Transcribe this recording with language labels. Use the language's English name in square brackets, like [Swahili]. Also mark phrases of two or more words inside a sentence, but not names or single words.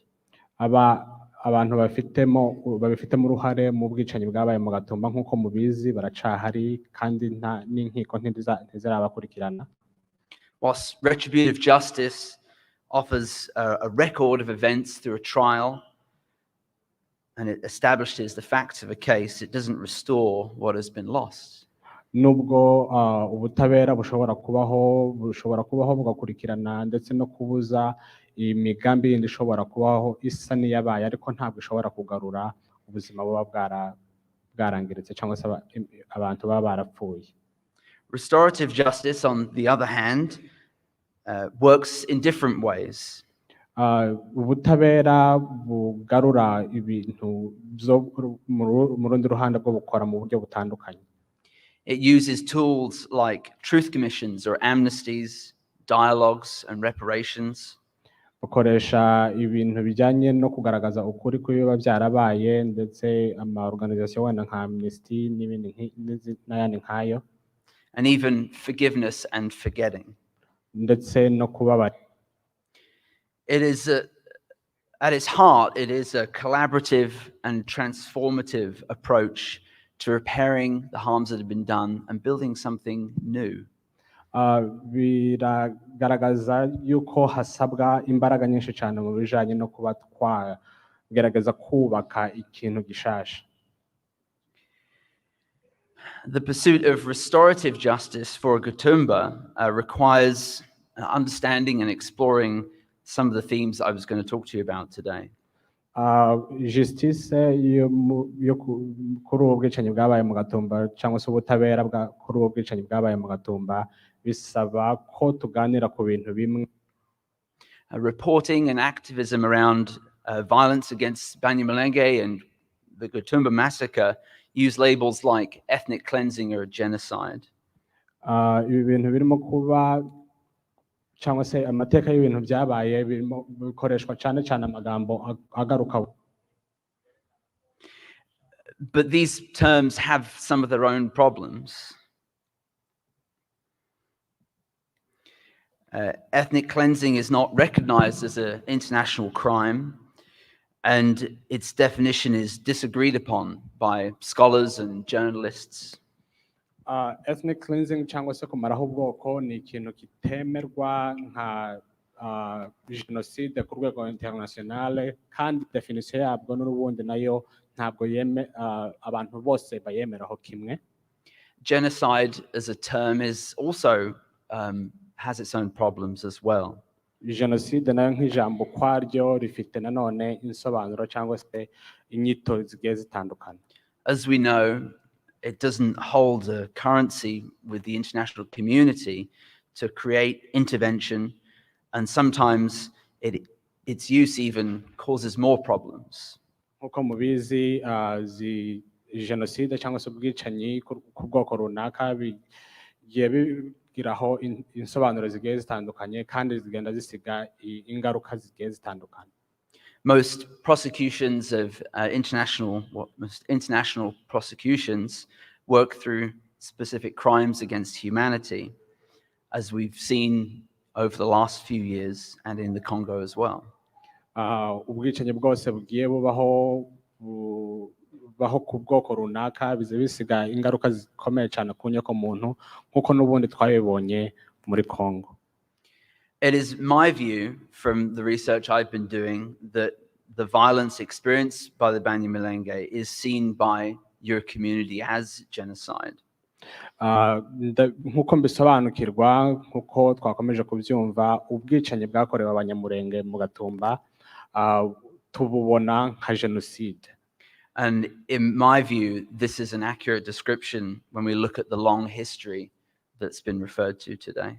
[Kinyarwanda] Abantu babifitemo uruhare mu bwicanyi bwabaye mu Gatumba nk'uko mubizi baracahari kandi n'inkiko ntizirabakurikirana. [English] Whilst retributive justice offers a record of events through a trial and it establishes the facts of a case, it doesn't restore what has been lost. [Kinyarwanda] Nubwo ubutabera bushobora kubaho bugakurikirana ndetse no kubuza imigambi yindi ishobora kubaho isa n'iyabaye ariko ntabwo ishobora kugarura ubuzima buba bwarangiritse cyangwa se abantu baba barapfuye. [English] Restorative justice, on the other hand, works in different ways. [Kinyarwanda] Ubutabera bugarura ibintu mu rundi ruhande bwo bukora mu buryo butandukanye. [English] It uses tools like truth commissions or amnesties, dialogues and reparations. [Kinyarwanda] Bukoresha ibintu bijyanye no kugaragaza ukuri kw'ibiba byarabaye ndetse organization wenda nka amnesty n'ibindi n'ayandi nkayo. [English] And even forgiveness and forgetting. [Kinyarwanda] Ndetse no kubabara. [English] It is at its heart, it is a collaborative and transformative approach to repairing the harms that have been done and building something new. [Kinyarwanda] Biragaragaza yuko hasabwa imbaraga nyinshi cyane mu bijanye no kuba twagerageza kubaka ikintu gishasha. [English] The pursuit of restorative justice for Gatumba requires understanding and exploring some of the themes I was going to talk to you about today. [Kinyarwanda] Justice yo kuri ubu bwicanyi bwabaye mu Gatumba cyangwa se ubutabera kuri ubu bwicanyi bwabaye mu Gatumba bisaba ko tuganira ku bintu bimwe. [English] Reporting and activism around violence against Abanyamulenge and the Gatumba massacre use labels like ethnic cleansing or genocide. [Kinyarwanda] Ibi bintu birimo kuba cyangwa se amateka y'ibintu byabaye birimo bikoreshwa cyane cyane amagambo agaruka. [English] But these terms have some of their own problems. Ethnic cleansing is not recognized as an international crime, and its definition is disagreed upon by scholars and journalists. Ethnic cleansing [Kinyarwanda] cyangwa se kumaraho ubwoko ni ikintu kitemerwa nka genocide ku rwego internationale kandi definition yabwo n'ubundi nayo ntabwo abantu bose bayemeraho kimwe. [English] Genocide as a term is also has its own problems as well. [Kinyarwanda] Genocide nayo nk'ijambo kwaryo rifite nanone insobanuro cyangwa se inyito zigiye zitandukana. [English] As we know, it doesn't hold a currency with the international community to create intervention, and sometimes its use even causes more problems. [Kinyarwanda] Nkuko mubizi genocide cyangwa se ubwicanyi ku bwoko runaka bigiye bigiraho insobanuro zigiye zitandukanye kandi zigenda zisiga ingaruka zigiye zitandukanye. [English] Most prosecutions of most international prosecutions work through specific crimes against humanity, as we've seen over the last few years and in the Congo as well. [Kinyarwanda] Ubwicanyi bwose bugiye bubaho ku bwoko runaka biza bisiga ingaruka zikomeye cyane ku nyokomuntu nk'uko n'ubundi twabibonye muri Congo. [English] It is my view from the research I've been doing that the violence experienced by the Abanyamulenge is seen by your community as genocide. [Kinyarwanda] Nk'uko mbisobanukirwa nk'uko twakomeje kubyumva ubwicanyi bwakorewe Abanyamulenge mu Gatumba tububona nka jenoside. [English] And in my view, this is an accurate description when we look at the long history that's been referred to today.